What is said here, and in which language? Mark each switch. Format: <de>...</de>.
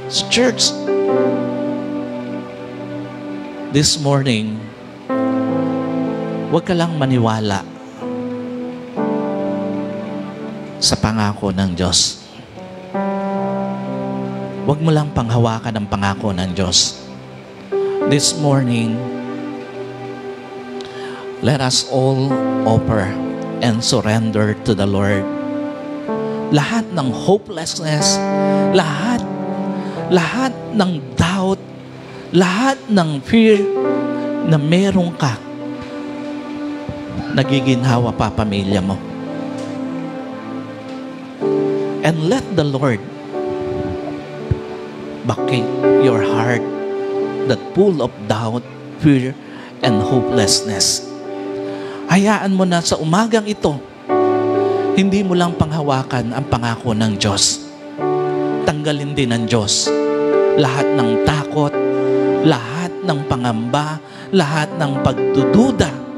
<tl>Church,</tl> <en>this morning,</en> <tl>huwag ka lang maniwala sa pangako ng Diyos. Huwag mo lang panghawakan ang pangako ng Diyos.</tl> <en>This morning, let us all offer and surrender to the Lord.</en> <tl>Lahat ng hopelessness, lahat ng doubt, lahat ng fear na meron ka, nagiginhawa pa pamilya mo.</tl> <en>And let the Lord vacate your heart that full of doubt, fear, and hopelessness.</en> <tl>Hayaan mo na sa umagang ito, hindi mo lang panghawakan ang pangako ng Diyos. Tanggalin din ng Diyos lahat ng takot, lahat ng pangamba, lahat ng pagdududa.</tl>